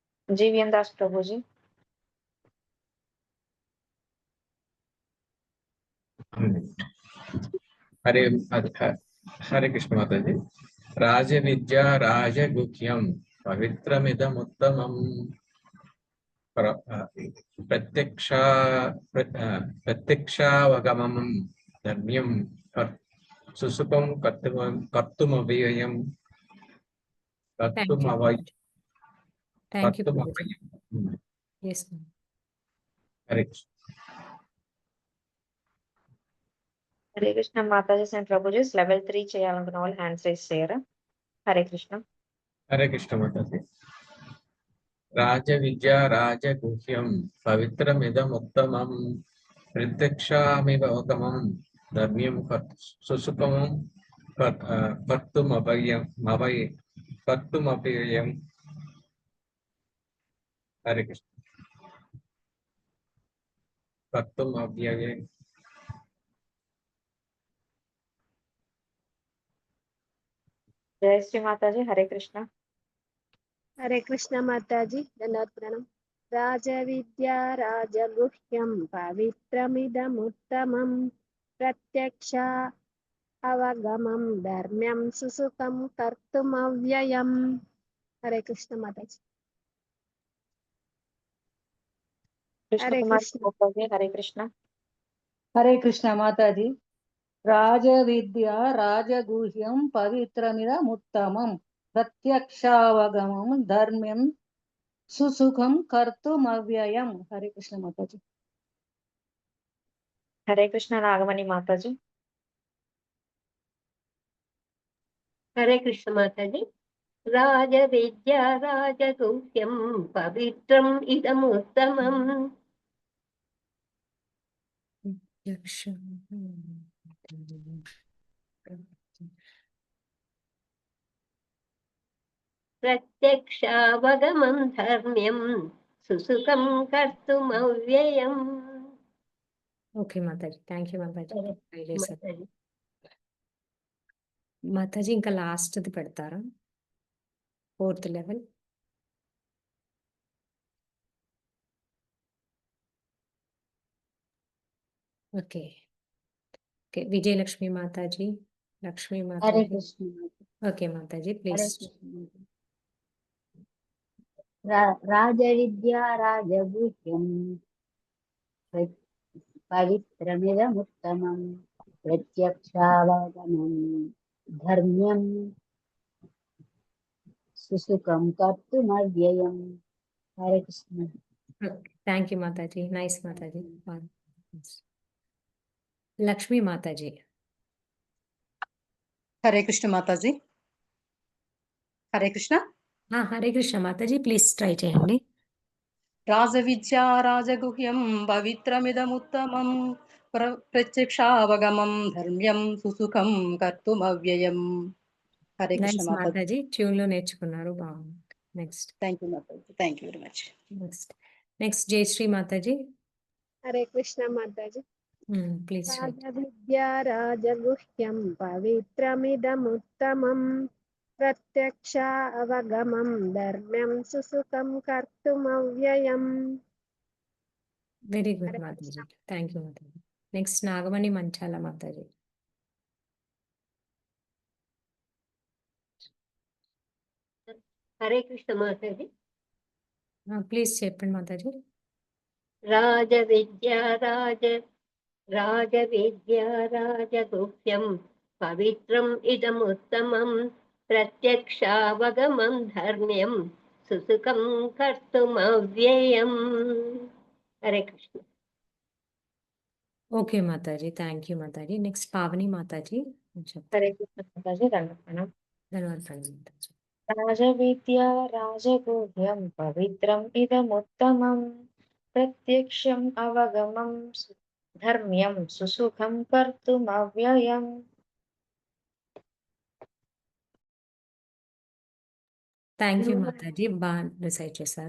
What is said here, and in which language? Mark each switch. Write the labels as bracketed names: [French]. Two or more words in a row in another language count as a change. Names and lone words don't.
[Hindi] जीवीएन दास प्रभु जी। हरे हरे कृष्ण माता जी। [Sanskrit] राजविद्या राजगुह्यं पवित्रमिदमुत्तमम् प्रत्यक्षावगमं धर्म्यं सुसुखं कर्तुमव्ययम् [English] Thank you, Prabhuji. Yes, ma'am. [Hindi] हरे कृष्ण। हरे कृष्ण माताजी [Telugu] and [Hindi] प्रभु जी [Telugu] level 3 చేయాలనుకున్న వాళ్ళు [English] hands raise [Telugu] చేయరా? హరే కృష్ణ. [Hindi] हरे कृष्ण माता जी। [Sanskrit] राजविद्या राजगुह्यं पवित्रमिदमुत्तमं प्रत्यक्षामिवगमं धर्म्यं सुसुखं कर्तुमव्ययम्। [Hindi] हरे कृष्ण। [Sanskrit] कर्तुमव्ययम्। [Hindi] जय श्री माताजी। हरे कृष्ण। हरे कृष्ण माताजी धन्यवाद प्रणाम [Sanskrit] राजविद्या राजगुह्यं पवित्रमिदमुत्तमं प्रत्यक्ष अवगमं धर्म्यं सुसुखं कर्तुमव्ययम् [Hindi] हरे कृष्ण माताजी कृष्ण हरे कुमार कृष्ण माताजी हरे कृष्ण। हरे कृष्ण माताजी [Sanskrit] राजविद्या राजगुह्यं पवित्रमिदमुत्तमं प्रत्यक्षावगमं धर्म्यं सुसुखं कर्तुमव्ययम् [Hindi] हरे कृष्ण माताजी हरे कृष्ण नागमणि माताजी। हरे कृष्ण माताजी। [Sanskrit] राजविद्या राजगुह्यं पवित्रम् इदमुत्तमम् प्रत्यक्षावगमं धर्म्यं सुसुखं कर्तुमव्ययम्। [Telugu] ఓకే మాతాజీ, [English] thank you [Telugu] మాతాజీ. ట్రై చేశారు మాతాజీ మాతాజీ. ఇంకా లాస్ట్ది పెడతారా? [English] 4th level. [Telugu] ఓకే ఓకే. విజయలక్ష్మి మాతాజీ, లక్ష్మి [Hindi] हरे [Telugu] మాతాజీ. [Hindi] कृष्ण माता। [Telugu] ఓకే మాతాజీ, [Hindi] हरे [Telugu] ప్లీజ్. [Hindi] कृष्ण माता। [Sanskrit] राजविद्या राजगुह्यं पवित्रमिदमुत्तमं प्रत्यक्षावगमं धर्म्यं सुसुखं कर्तुमव्ययम् [Hindi] हरे कृष्ण। [English] thank you మాతాజీ, నైస్ మాతాజీ. లక్ష్మి మాతాజీ. [Telugu] హరే కృష్ణ మాతాజీ. హరే కృష్ణ. హరే కృష్ణ మాతాజీ, ప్లీజ్ ట్రై చేయండి. [Sanskrit] राजविद्या राजगुह्यं पवित्रमिदमुत्तमं प्रत्यक्षावगमं धर्म्यं सुसुखं कर्तुमव्ययं. [Telugu] హరే కృష్ణ నైస్ మాతాజీ. మాతాజీ, ట్యూన్ లో నేర్చుకున్నారు, బాగుంది. నెక్స్ట్ [English] thank you మాతాజీ. thank you very much. [Telugu] నెక్స్ట్ జయశ్రీ మాతాజీ, [Hindi] हरे कृष्ण माताजी [Telugu] ప్లీజ్. [Sanskrit] राजविद्या राजगुह्यं पवित्रमिदमुत्तमं प्रत्यक्ष अवगमं धर्म्यं सुसुखं कर्तुमव्ययम् [English] very good మాతాజీ, thank you మాతాజీ. [Telugu] నెక్స్ట్ నాగమణి మంచాల మాతాజీ. [Hindi] हरे कृष्ण माताजी। [Telugu] ప్లీజ్ చెప్పండి మాతాజీ. [Sanskrit] राजविद्या राजविद्या राजगुह्यं पवित्रम् इदमुत्तमं प्रत्यक्षावगमं धर्म्यं सुसुखं कर्तुमव्ययम्। [Hindi] हरे कृष्ण। [English] ఓకే మాతాజీ, thank you మాతాజీ. [Telugu] నెక్స్ట్ పావని మాతాజీ. [Hindi] हरे कृष्ण माताजी దండవనం। [Telugu] ధన్యవాదాలు మాతాజీ. [Sanskrit] राजविद्या राजगुह्यं पवित्रं इदमुत्तमं प्रत्यक्षं अवगमं धर्म्यं सुसुखं कर्तुमव्ययं. [English] thank you [Telugu] మాతాజీ, బాగా రిసైడ్ చేశారు.